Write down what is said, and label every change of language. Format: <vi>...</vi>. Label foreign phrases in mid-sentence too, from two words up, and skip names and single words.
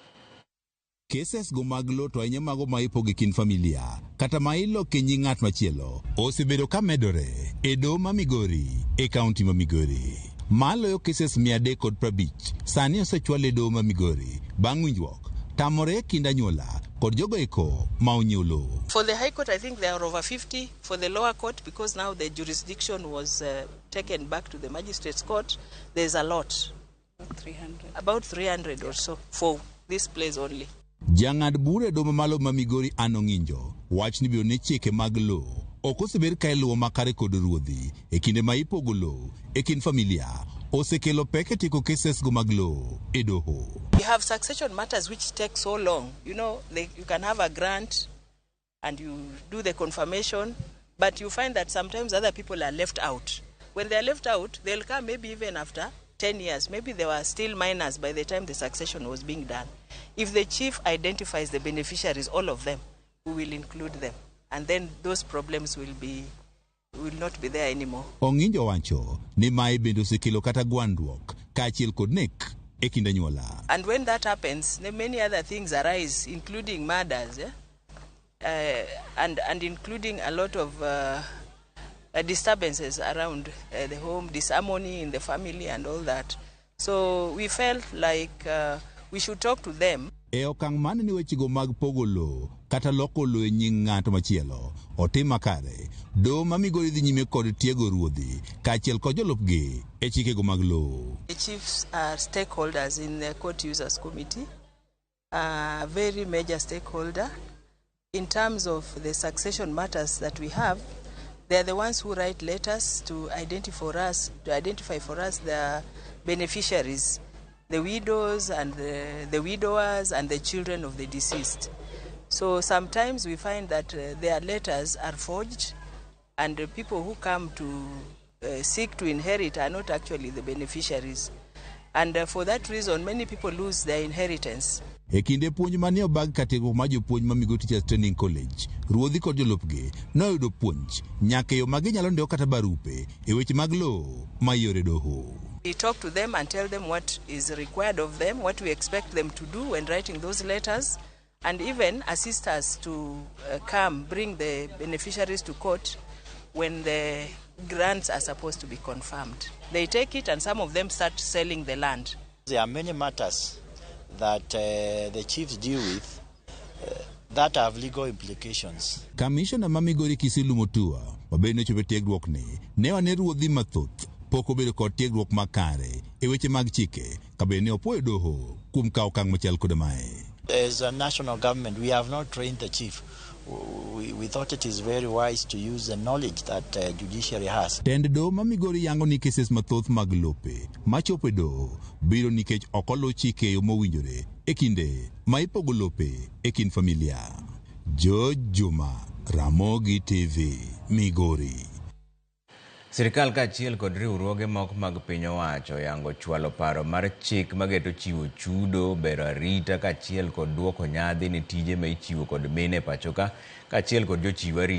<luo>Cases go mag lowo to ahinya mago ma ipogo kin familia kata ma iloko e nying ng'at machielo osebedo ka medore e doho ma Migori e kaunti ma Migori. Maloyo cases 350 sani osechwal e doho ma Migori bang' winjruok tamore kind anyuola kod jogo eko ma onyiewo lowo.</luo> <en>For the High Court, I think there are over 50. For the lower court, because now the jurisdiction was taken back to the Magistrates Court, there's a lot. 300. About 300 or so for this place only.</en> <luo>Jang'ad bura e doho mamalo ma Migori Anong'injo wach ni biro ne chike mag lowo ok osebedo ka iluwo makare kod ruodhi e kinde ma ipogo lowo e kind familia osekelo pek e tieko cases go mag lowo e doho.</luo> <en>You have succession matters which take so long. You know, you can have a grant and you do the confirmation, but you find that sometimes other people are left out. When they are left out, they'll come maybe even after 10 years. Maybe they were still minors by the time the succession was being done. If the chief identifies the beneficiaries, all of them, we will include them. And then those problems will not be there anymore.</en> <luo>Ong'injo wacho ni mae bende osekelo kata gwandruok kaachiel kod nek e kind anyuola.</luo> <en>And when that happens, then many other things arise, including murders, and including a lot of disturbances around the home, disharmony in the family and all that. So we felt like we should talk to them.</en> <luo>E okang' mane ni wechego mag pogo lowo kata loko lowo e nying ng'ato machielo otim makare, doho ma Migori dhi nyime kod tiego ruodhi kaachiel kod jolupgi e chikego mag lowo.</luo> <en>The chiefs are stakeholders in the Court Users Committee, a very major stakeholder. In terms of the succession matters that we have, they are the ones who write letters to identify for us the beneficiaries, the widows and the widowers and the children of the deceased. So sometimes we find that their letters are forged, and the people who come to seek to inherit are not actually the beneficiaries. And for that reason, many people lose their inheritance.</en> <luo>E kinde puonj manie obag katego ma jopuonj ma Migori Teachers Training College, ruodhi kod jolupgi noyudo puonj nyaka yo magi nyalo ndiko kata barupe e weche mag lowo ma yore doho.</luo> <en>We talk to them and tell them what is required of them, what we expect them to do when writing those letters, and even assist us to bring the beneficiaries to court when the grants are supposed to be confirmed. They take it and some of them start selling the land. There are many matters that the chiefs deal with that have legal implications.</en> <luo>Commissioner ma Migori Kisilu Mutua mabende chope tiegruok ni ne wane ruodhi mathoth pok obedo kod tiegruok makare e weche mag chike kabende opoyo doho kuom kawo okang' machal kod mae.</luo> <en>As a national government, we have not trained the chief. We thought it is very wise to use the knowledge that judiciary has.</en> <luo>Tend doho ma Migori yango ni cases mathoth mag lope machopo e doho biro nikech ok oluw chike yo mowinjore e kinde ma ipogo lope e kind familia. Juma, Ramogi TV, Migori. Sirikal kaachiel kod riwruoge moko mag piny owacho yango chwalo paro mar chik mageto chiwo chudo, bero arita kaachiel kod duoko nyadhi ne tije ma ichiwo kod mine pachoka kaachiel kod jochiw arita.</luo>